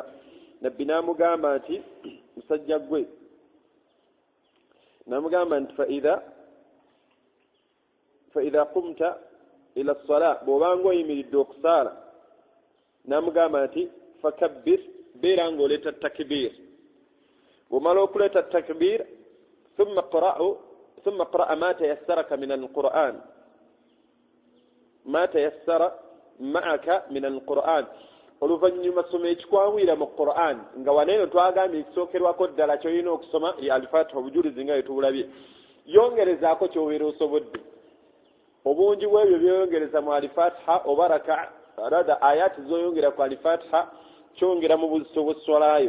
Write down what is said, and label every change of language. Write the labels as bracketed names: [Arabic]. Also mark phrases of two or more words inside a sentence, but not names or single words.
[Ganda] Nabbi n'amugamba nti musajja gwe n'amugamba nti [Arabic] فإذا قمت إلى الصلاة [Ganda] bw'obanga oyimiridde okusaala n'amugamba nti fakabbir beera ng'oleeta takbir. Bw'omala okuleeta takbir [Arabic] ثم اقرأ ما تيسرك من القرآن ما تيسر معك من القرآن. [Ganda] Oluvannyuma soma ekikwanguyira mu Quran nga waneeno twagambye ekisookerwako ddala ky'olina okusoma ya al-Fatiha obujulizi nga bwetubulabye. Yongerezaako ky'obeera osobodde. Obungi bw'ebyo byeyongereza mu al-Fatiha oba rada ayati zoyongera ku al-Fatiha kyongera mu buzito bw'esswalayo.